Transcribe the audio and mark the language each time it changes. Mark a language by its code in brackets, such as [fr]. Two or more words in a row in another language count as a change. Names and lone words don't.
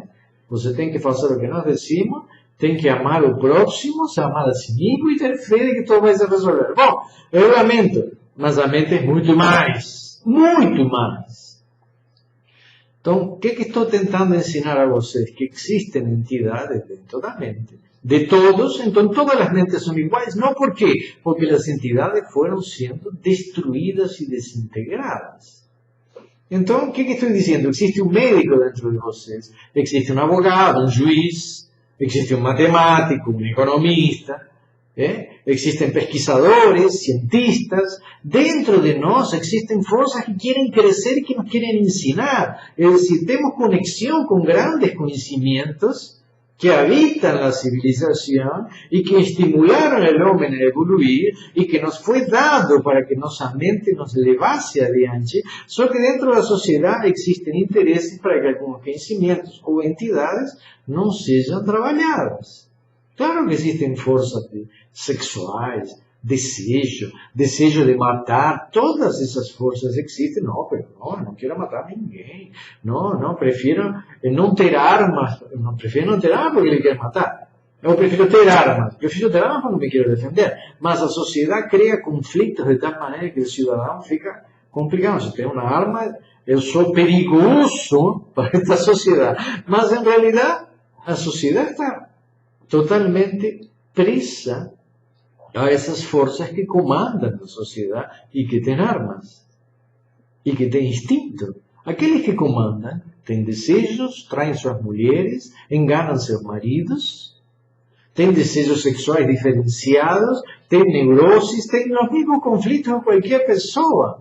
[pt] Você tem que fazer o que nós decimos, tem que amar o próximo, se amar a si mesmo e ter fé de que tudo vai se resolver. Bom, eu lamento, mas a mente é muito mais. Muito mais. Então, o que estou tentando ensinar a vocês? Que existem entidades dentro da mente. [es] De todos, entonces todas las mentes son iguales. No, ¿por qué? Porque las entidades fueron siendo destruidas y desintegradas. Entonces, ¿qué estoy diciendo? Existe un médico dentro de ustedes, existe un abogado, un juez, existe un matemático, un economista, existen [pt] pesquisadores, cientistas. [es] Dentro de nosotros existen fuerzas que quieren crecer y que nos quieren enseñar. Es decir, tenemos conexión con grandes conocimientos que habitan la civilización y que estimularon al hombre a evoluir y que nos fue dado para que nuestra mente nos levase adelante, solo que dentro de la sociedad existen intereses para que algunos conocimientos o entidades no sean trabajadas. Claro que existen fuerzas sexuales, desejo de matar, todas esas fuerzas existen. No, pero no quiero matar a ninguém. No, prefiero no ter armas. No, prefiero no ter armas porque le quiero matar. [pt] Eu prefiro ter armas porque me quiero defender. [es] Mas a sociedad crea conflictos de tal manera que el ciudadano fica complicado. Si tengo una arma, [pt] eu sou perigoso para [es] esta sociedad. Mas en realidad, la sociedad está totalmente presa a esas fuerzas que comandan la sociedad y que tienen armas y que tienen instinto. Aquellos que comandan tienen deseos, traen sus mujeres, enganan sus maridos, tienen deseos sexuales diferenciados, tienen neurosis, tienen los mismos conflictos de cualquier persona.